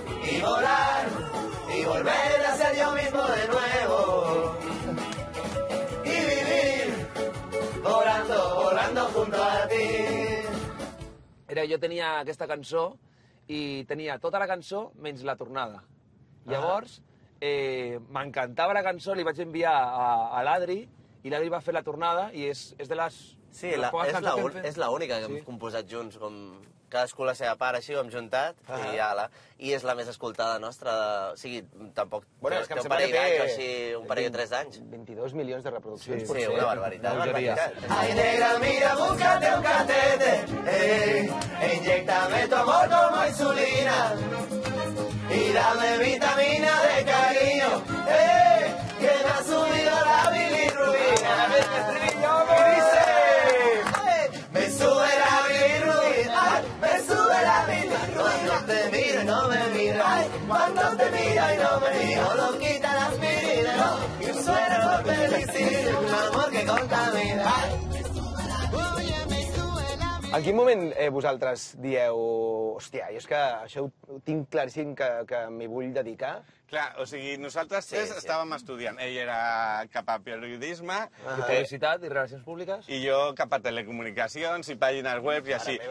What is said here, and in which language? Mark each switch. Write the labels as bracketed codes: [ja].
[es] Y volar, y volver a ser yo mismo de nuevo. Y vivir, volando junto a ti. [ca] Jo tenia aquesta cançó i tenia tota la cançó menys la tornada. Llavors, m'encantava la cançó, li vaig enviar a l'Adri i l'Adri va fer la tornada i és de les... Sí, és l'única que hem composat junts, com cadascú la seva part, així ho hem juntat, i ala. I és la més escoltada nostra, o sigui, tampoc té un parell d'anys o així, un parell o 3 anys. 22 milions de reproduccions, Sí, una barbaritat. [es] Ay, negra, mira, búscate un catete, inyéctame tu amor como insulina, y dame vitamina de cariño, que me ha subido la bilirrubina. Me sube la bilirrubina, me sube la bilirrubina. Cuando te miro y no me miro, cuando te miro y no me miro, lo quita la aspirina, y suena lo felicito, un amor que contamina. [ca] En quin moment vosaltres dieu, hòstia, jo és que això ho tinc claríssim que m'hi vull dedicar? Clar, o sigui, nosaltres tres estàvem estudiant. Ell era cap a periodisme... Publicitat i relacions públiques. I jo cap a telecomunicacions i pàgines web i així.